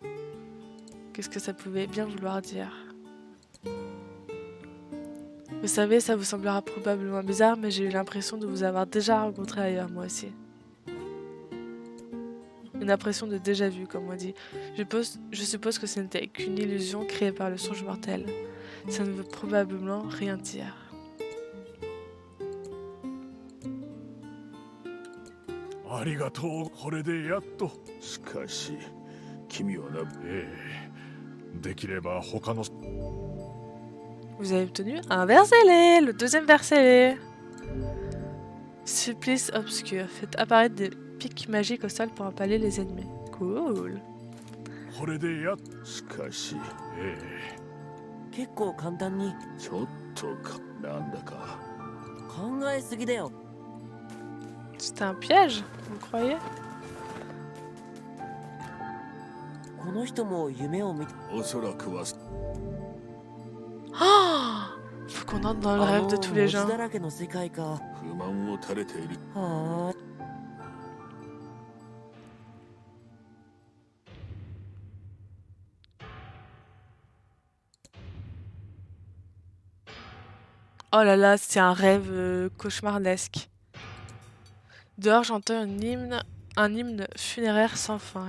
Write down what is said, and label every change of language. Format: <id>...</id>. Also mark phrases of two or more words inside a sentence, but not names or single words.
<fr>Qu'est-ce que ça pouvait bien vouloir dire? Vous savez, ça vous semblera probablement bizarre, mais j'ai eu l'impression de vous avoir déjà rencontré ailleurs, moi aussi. Une impression de déjà-vu, comme on dit. Je suppose que ce n'était qu'une illusion créée par le songe mortel. Ça ne veut probablement rien dire.</fr> <ja>しかし君はな。できれば他の。</ja> <fr>Vous avez obtenu un ver scellé, le deuxième ver scellé. Supplice obscur. Faites apparaître des pics magiques au sol pour empaler les ennemis. Cool.</fr> <ja>しかし結構簡単にちょっとかなんだか。考えすぎだよ。</ja> <fr>C'était un piège, vous croyez?</fr> <ja>この人も夢を見て。おそらくは。</ja> <fr>Oh, faut qu'on entre dans le rêve de tous les gens.</fr> <ja>文字だらけの世界か。不満を垂れている。はあ。</ja> <fr>Oh là là, c'est un rêve cauchemardesque. Dehors, j'entends un hymne Un hymne funéraire sans fin.</fr>